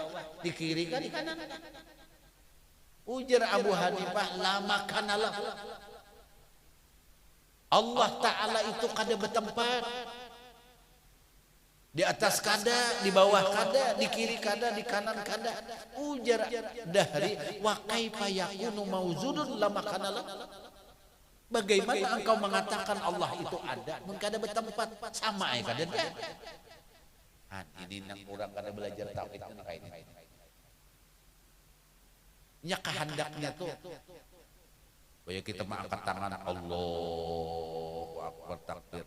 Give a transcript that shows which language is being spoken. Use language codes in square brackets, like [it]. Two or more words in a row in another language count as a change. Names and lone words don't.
[bjn] Di kiri kah? Di kanan kah? Ujar Abu Hanifah, [ar] لا مكان له. [bjn] Allah Ta'ala itu kada bertempat. Di atas kada, di bawah kada, di kiri kada, di kanan kada. [ar] Ujar Dahri, وكيف يكون موجود لا مكان له. [bjn] Bagaimana engkau mengatakan Allah itu ada mun kada bertempat? Sama ya kada dah. Ini nang urang kada belajar tauhid kan kayak ini. Nya kehendaknya tuh supaya kita mengangkat tangan [ar] الله أكبر [bjn] takbir.